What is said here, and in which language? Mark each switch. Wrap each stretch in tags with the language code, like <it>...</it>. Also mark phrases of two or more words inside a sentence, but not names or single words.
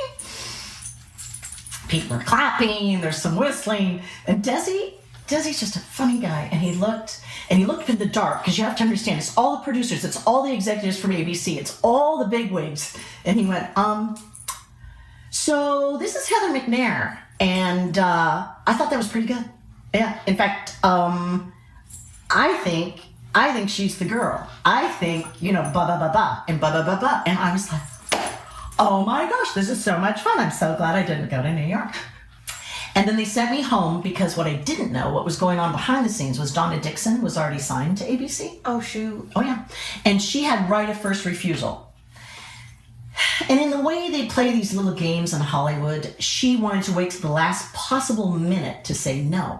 <en>People are clapping, there's some whistling, and Desi's just a funny guy, and he looked in the dark, because you have to understand, it's all the producers, it's all the executives from ABC, it's all the bigwigs, and he went, so this is Heather McNair, and I thought that was pretty good. Yeah, in fact, I think she's the girl. I think, ba ba ba ba, and ba ba ba ba, and I was like, oh my gosh, this is so much fun. I'm so glad I didn't go to New York. And then they sent me home because what I didn't know, what was going on behind the scenes, was Donna Dixon was already signed to ABC. Oh, shoot. Oh, yeah. And she had right of first refusal. And in the way they play these little games in Hollywood, she wanted to wait to the last possible minute to say no.</en>